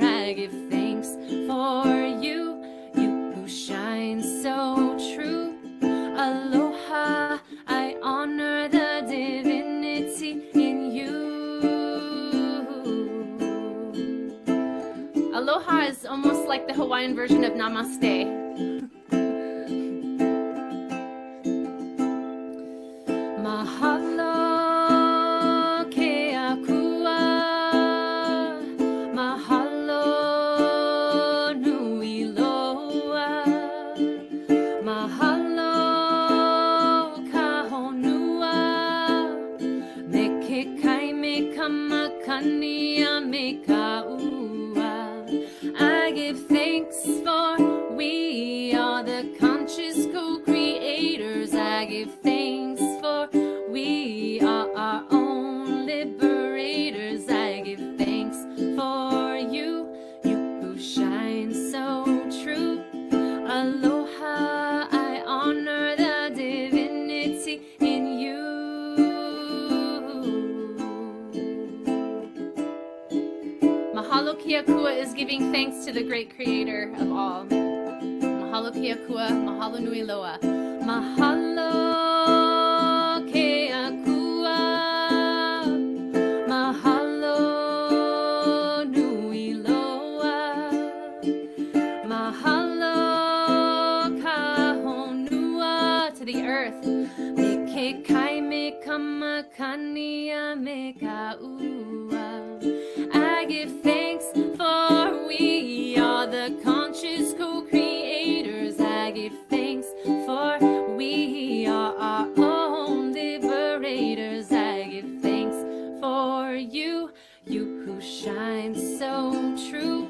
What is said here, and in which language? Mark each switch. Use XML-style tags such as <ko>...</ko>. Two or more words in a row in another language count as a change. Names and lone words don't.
<en>I give thanks for you, you who shine so true. Aloha, I honor the divinity in you. Aloha is almost like the Hawaiian version of namaste.</en> <haw>Mahalo ke akua, mahalo nui loa, mahalo ka honua, me ke kai me kamakania me ka ua.</haw> <en>I give thanks for we are the conscious co-creators. I give thanks for we are our own liberators. I give thanks for you, you who shine so true. Aloha, I honor the divinity in you.</en> <haw>Mahalo Kiakua</haw> <en>is giving thanks to the great creator of all.</en> <haw>Mahalo Kiakua, mahalo nui loa. Mahalo Kiakua, mahalo nui loa. Mahalo ka honua</haw> <en>to the earth.</en> <haw>Me ke kai me kamakania me ka ua.</haw> <en>I give thanks for we are the conscious co-creators. I give thanks for we are our own liberators. I give thanks for you, you who shine so true.</en>